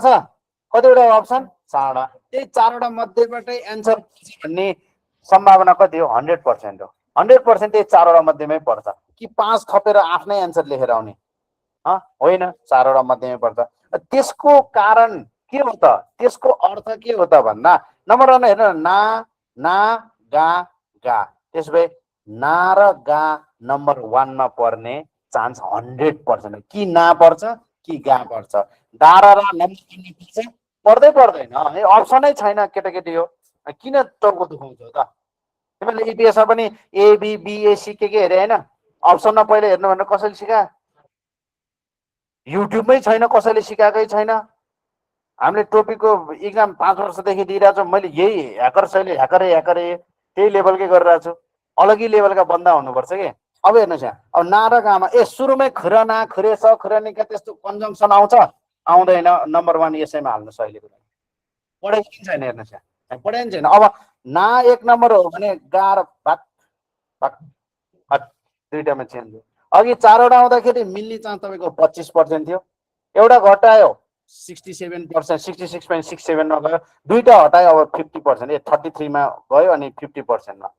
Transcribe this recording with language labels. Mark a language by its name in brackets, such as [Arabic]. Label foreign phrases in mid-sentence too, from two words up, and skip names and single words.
[Nepali] छ कतिवटा अप्सन 4 वटा त्यही 4 वटा मध्येबाटै एन्सर भन्ने सम्भावना कति हो 100% हो 100% त्यही 4 वटा मध्येमै पर्छ कि 5 थपेर आफ्नै एन्सर लेखेर आउने होइन 4 वटा मध्येमै पर्छ त्यसको कारण के हो त त्यसको अर्थ के हो त भन्दा नम्बर 1 हेर्नु ना गा त्यसबे ना र गा नम्बर 1 मा पर्ने चान्स 100% कि ना पर्छ कि गा पर्छ दा र नम्बर पर्दैन है अप्सनै छैन केटाकेटी हो किन टाउको दुखाउँछ त तिमीले इपिएसमा पनि ए बी बी ए सी के हेरे हैन अप्सनमा पहिले हेर्नु भनेर कसैले सिका युट्युबमै छैन कसैले सिकाएकै छैन हामीले टोपीको इक्जाम 5 वर्षदेखि दिइरहेको छौँ। मैले यही ह्याकर शैली ह्याकरे त्यही लेभलकै गरिरहेको छु। अलग्गै लेभलका बन्दा हुनुपर्छ कि। अब हेर्नुहोस् यहाँ, अब ना र गामा सुरुमै [Korean] 그러나 그래서 그러니까 [Nepali] त्यस्तो कन्जङ्सन आउँछ, आउँदैन। नम्बर 1 यसैमा हाल्नुहोस्। अहिले पढाइ छैन, हेर्नुहोस् यहाँ पढाइ छैन। अब ना 1 नम्बर हो भने गा र भात भात भात दुईटामा चेन्ज हो। अघि 4वटा आउँदाखेरि मिल्ने चान्स तपाईँको 25% थियो, एउटा घटायो 67%, 66.67 मा गयो, दुईटा हटायो अब 50%, 33 मा गयो अनि 50% मा।